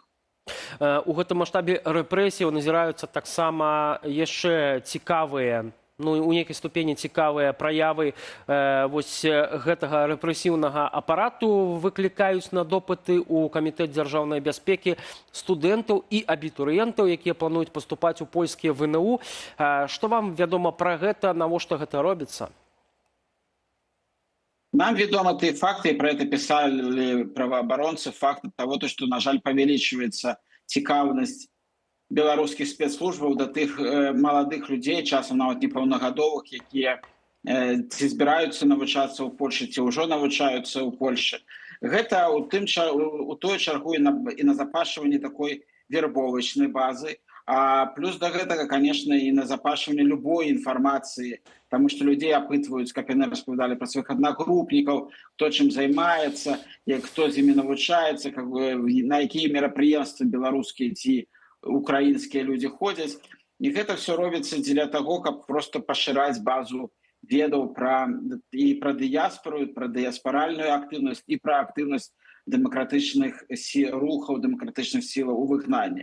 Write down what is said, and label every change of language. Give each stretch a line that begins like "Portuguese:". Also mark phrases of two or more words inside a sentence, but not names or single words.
Belarusian: У гэтым маштабе рэпрэсіяў назіраюцца таксама яшчэ цікавыя, у нейкай ступені цікавыя праявы вось гэтага рэпрэсіўнага апарату. Выклікаюць на допыты ў камітэт дзяржаўнай бяспекі студэнтаў і абітурыентаў, якія плануюць паступаць у польскія ВНУ. Што вам вядома пра гэта, навошта гэта робіцца?
Russian: Нам ведомы те факты, и про это писали правооборонцы, факты того, что,
Belarusian: на жаль, павялічваецца цікаўнасць беларускіх спецслужбаў да тых маладых людзей, часам нават непаўнагадовых, якія ці збіраюцца навучацца ў Польшы, ці ўжо навучаюцца ў Польшы. Гэта у той чаргу і назапашванне такой вербовачнай базы, а плюс до гэтага, конечно, і назапашванне любой інфармацыі,
Russian: потому что людей опытывают, как
Belarusian: яны распавядалі
Russian: про своих одногруппников, кто чем
Belarusian: займаецца, кто з імі навучаецца, на якія мерапрыемствы беларускія ці украінскія люди ходзяць. І гэта все робіцца дзеля того, каб просто пашыраць базу ведаў про дыяспору, про дыяспоральную актыўнасць і про актыўнасць дэмакратычных рухаў, дэмакратычных сілаў у выгнанні.